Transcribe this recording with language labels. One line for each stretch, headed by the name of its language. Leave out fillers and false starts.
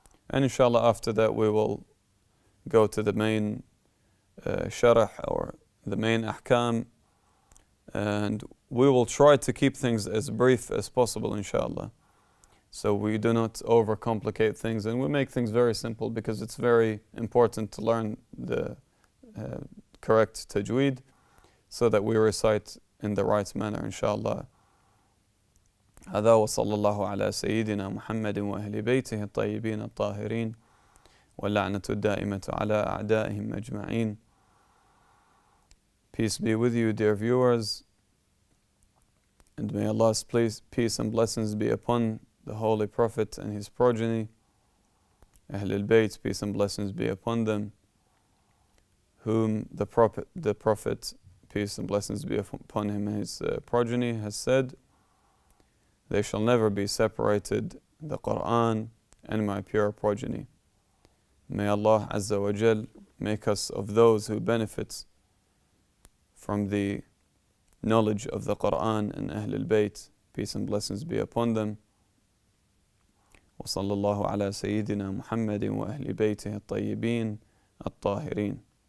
English: And inshallah, after that, we will go to the main sharh, or the main ahkam, and we will try to keep things as brief as possible, inshallah. So we do not overcomplicate things, and we make things very simple because it's very important to learn the correct tajweed so that we recite in the right manner, inshallah.
Arabic: هذا وصلى الله على سيدنا محمد وأهل بيته الطيبين الطاهرين واللعنة الدائمة على أعدائهم أجمعين.
English: Peace be with you, dear viewers, and may Allah's peace and blessings be upon the Holy Prophet and his progeny. Ahl al-Bayt, peace and blessings be upon them, whom the Prophet, peace and blessings be upon him and his progeny, has said, they shall never be separated, the Quran and my pure progeny. May Allah Azza wa Jal make us of those who benefit from the knowledge of the Quran and Ahl al-Bayt, peace and blessings be upon them.
Arabic: وصلى الله على سيدنا محمد وأهل بيته الطيبين الطاهرين.